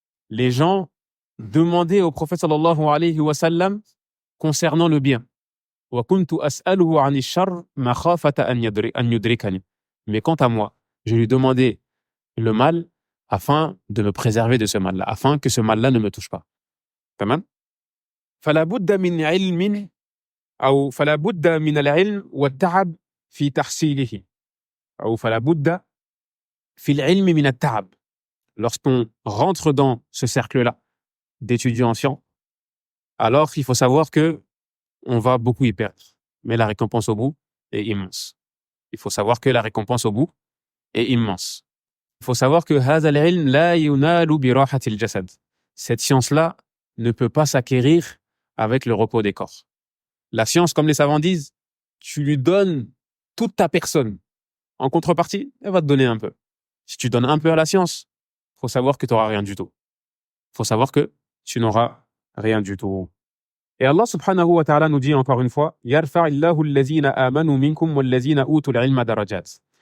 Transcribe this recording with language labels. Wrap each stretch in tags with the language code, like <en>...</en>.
<fr>Les gens demandaient au prophète sallallahu alayhi wa sallam concernant le bien.</fr> <ar>Wa kuntu as'aluhu 'ani ash-sharr makhafata an yudrikani.</ar> <fr>Mais quant à moi, je lui demandais le mal afin de me préserver de ce mal-là, afin que ce mal-là ne me touche pas. Tamam?</fr> <ar>Fala budda min 'ilmin أو فلا بد من العلم والتعب في تحصيله أو فلا بد في العلم من التعب.</ar> <fr>Lorsqu'on rentre dans ce cercle-là d'étudiants anciens, alors il faut savoir que on va beaucoup y perdre, mais la récompense au bout est immense. Il faut savoir que la récompense au bout est immense. Il faut savoir que</fr> <ar>هذا العلم لا ينال براحة الجسد.</ar> <fr>Cette science-là ne peut pas s'acquérir avec le repos des corps. La science, comme les savants disent, tu lui donnes toute ta personne. En contrepartie, elle va te donner un peu. Si tu donnes un peu à la science, il faut savoir que tu n'auras rien du tout. Il faut savoir que tu n'auras rien du tout. Et Allah subhanahu wa ta'ala nous dit encore une fois,</fr> <ar>يَرْفَعِ اللَّهُ الَّذِينَ آمَنُوا مِنْكُمْ وَالَّذِينَ أُوتُوا الْعِلْمَ دَرَجَاتٍ.</ar>